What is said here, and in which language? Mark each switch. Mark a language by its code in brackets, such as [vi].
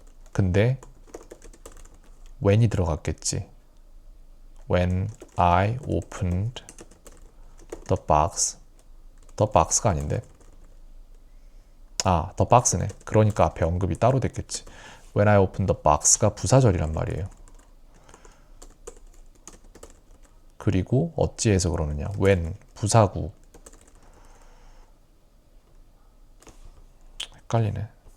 [ko] 근데 when이 들어갔겠지. [en] When I opened the box. the box가 [ko] 아닌데. [en] 아, the box네. [ko] 그러니까 앞에 언급이 따로 됐겠지. [en] When I opened the box가 [ko] 부사절이란 말이에요. 그리고 어찌해서 그러느냐. when 부사구. 헷갈리네.